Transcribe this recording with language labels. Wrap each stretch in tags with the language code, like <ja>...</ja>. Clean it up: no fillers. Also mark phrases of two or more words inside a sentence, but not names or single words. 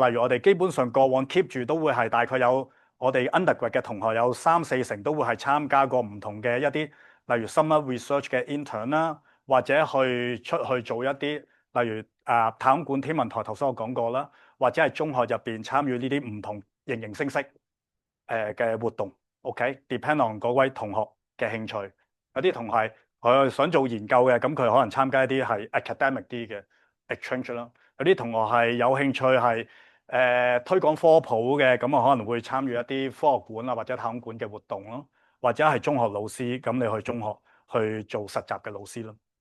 <yue>例如我哋基本上過往 keep 住都會係大概有我哋 undergrad 嘅同學有3-4成都會係參加過唔同嘅一啲，例如</yue> <en>summer research</en> <yue>嘅 intern 啦，或者出去做一啲，例如太空館天文台頭先我講過啦，或者係中學入邊參與呢啲唔同形形色色嘅活動。OK，</yue> <en>depend on</en> <yue>嗰位同學嘅興趣，有啲同學佢想做研究嘅，咁佢可能參加一啲係 academic 啲嘅 exchange 啦。有啲同學係有興趣係推廣科普嘅，咁可能會參與一啲科學館啊或者太空館嘅活動咯。或者係中學老師，咁你去中學去做實習嘅老師咯。</yue>